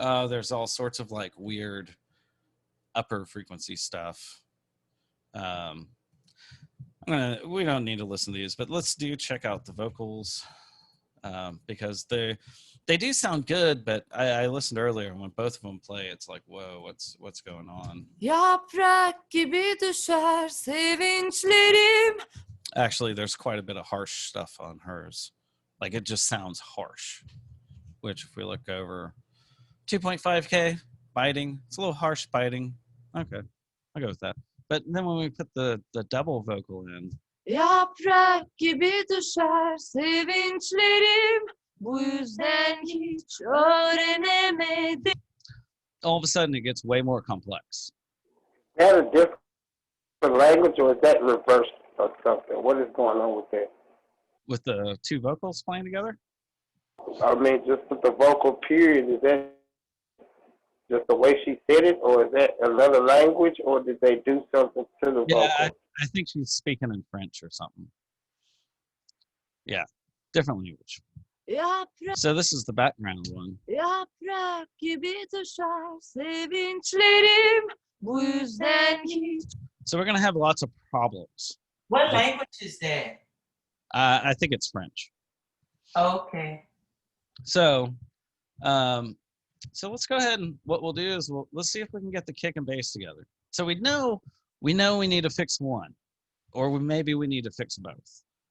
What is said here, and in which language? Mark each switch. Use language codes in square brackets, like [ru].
[en] There's all sorts of like weird upper frequency stuff. We don't need to listen to these, but let's check out the vocals because they do sound good. But I listened earlier, and when both of them play, it's like, whoa, what's going on? [tr] Yaprak gibi düşer sevinçlerim. [en] Actually, there's quite a bit of harsh stuff on hers. Like it just sounds harsh. Which, if we look over, 2.5K biting. It's a little harsh biting. Okay, I'll go with that. But then when we put the double vocal in, [tr] Yaprak gibi düşer sevinçlerim. Bu yüzden hiç öğrenemedim. [en] all of a sudden it gets way more complex. Is that a different language or is that reversed or something? What is going on with that? With the 2 vocals playing together? I mean, just with the vocal period, is that just the way she said it, or is that another language, or did they do something to the vocal? Yeah, I think she's speaking in French or something. Yeah, different language. [tr] Yaprak, [en] So this is the background one. [tr] yaprak gibi düşer sevinçlerim. Bu yüzden hiç. [en] So we're going to have lots of problems. What language is that? I think it's French. Okay. So let's go ahead and what we'll do is let's see if we can get the kick and bass together. So we know we need to fix one, or maybe we need to fix both.